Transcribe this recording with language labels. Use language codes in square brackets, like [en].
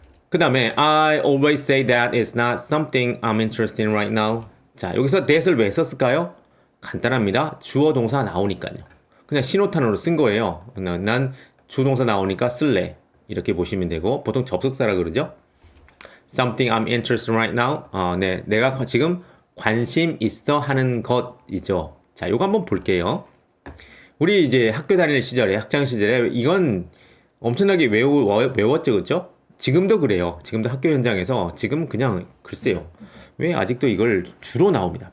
[ko] 그 다음에 [en] I always say that it's not something I'm interested in right now. [ko] 자, 여기서 that을 왜 썼을까요? 간단합니다. 주어 동사 나오니까요. 그냥 신호탄으로 쓴 거예요. 난 주동사 나오니까 쓸래. 이렇게 보시면 되고 보통 접속사라 그러죠. [en] Something I'm interested in right now. [ko] 네, 내가 지금 관심 있어 하는 것이죠. 자, 요거 한번 볼게요. 우리 이제 학교 다닐 시절에, 학창 시절에 이건 엄청나게 외웠죠, 그렇죠? 지금도 그래요. 지금도 학교 현장에서 지금 그냥 글쎄요. 왜 아직도 이걸 주로 나옵니다.